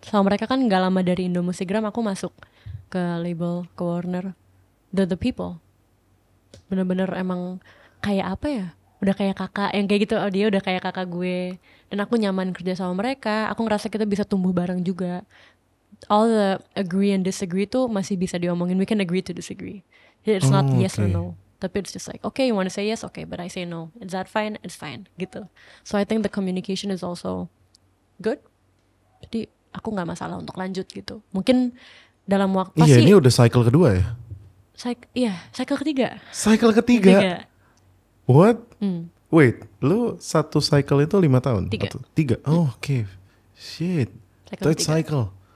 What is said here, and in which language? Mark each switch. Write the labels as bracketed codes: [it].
[id] Sama mereka kan gak lama dari Indo Musikgram aku masuk ke label, ke Warner. [en] The people. [id] Bener-bener emang kayak apa ya? Udah kayak kakak, yang kayak gitu, oh dia udah kayak kakak gue. Dan aku nyaman kerja sama mereka, aku ngerasa kita bisa tumbuh bareng juga. [en] All the agree and disagree [id] tuh masih bisa diomongin. [en] We can agree to disagree. It's not yes or no. [id] Tapi [en] it's just like, okay, you want to say yes, okay, but I say no. Is that fine? It's fine, gitu. So I think the communication is also good. [id] Jadi aku nggak masalah untuk lanjut gitu. Mungkin dalam waktu Iya, ini udah cycle kedua ya? Cycle ketiga. Cycle ketiga? [en] What? Wait, [id] lu satu cycle itu 5 tahun? [en] 3. Oh, oke. Shit. Third cycle.